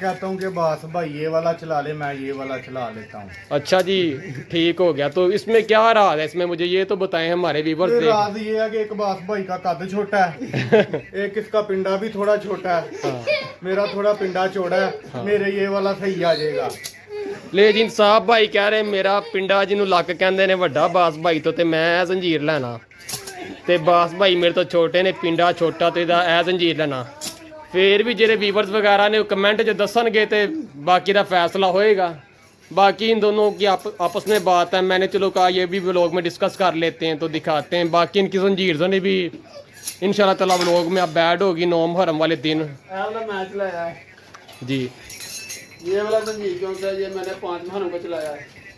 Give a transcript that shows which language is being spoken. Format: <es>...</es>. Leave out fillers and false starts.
<ur>کہتا ہوں کہ باس بھائی یہ والا چلا لے, میں یہ والا چلا لیتا ہوں. اچھا جی ٹھیک ہو گیا. تو اس میں کیا راز ہے, اس میں مجھے یہ تو بتائیں ہمارے ویورز. راز یہ ہے کہ ایک باس بھائی کا قد چھوٹا ہے, ایک اس کا پنڈا بھی تھوڑا چھوٹا ہے, میرا تھوڑا پنڈا چوڑا ہے, میرے یہ والا صحیح آ جائے گا.</ur> <pa>لے جین صاحب بھائی کہہ رہے میرا پنڈا جنوں لک کہندے نے وڈا باس بھائی تو تے میں زنجیر لینا, تے باس بھائی میرے تو چھوٹے نے, پنڈا چھوٹا تے دا اے زنجیر لینا. پھر بھی جڑے ویورز وغیرہ نے کمنٹ جو دسن گے تے باقی دا فیصلہ ہوئے گا.</pa> <ur>باقی ان دونوں کی آپس میں بات ہے, میں نے چلو کہا یہ بھی ولاگ میں ڈسکس کر لیتے ہیں تو دکھاتے ہیں. باقی ان کی زنجیر زنی بھی انشاءاللہ تعالیٰ ولاگ میں اب بیڈ ہوگی 9 محرم والے دن. میچ لایا ہے جی یہ والا زنجیر کیوں سے, یہ میں نے 5 محرم کو چلایا ہے.</ur>